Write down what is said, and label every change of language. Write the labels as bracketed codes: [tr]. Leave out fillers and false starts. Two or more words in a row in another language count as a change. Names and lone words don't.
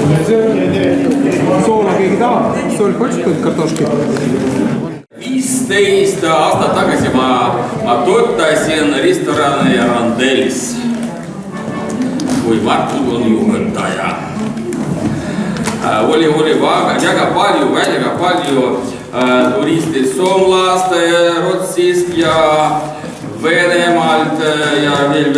[et] Soola keegi tahab? Sool, [ru] хочешь какой-то картошки? 15 [et] 15 aastat tagasi ma töötasin restorani Randelis, kui Martin on juhataja. Oli väga palju turistid Soomlast, Rootsist ja Venemaalt ja veel.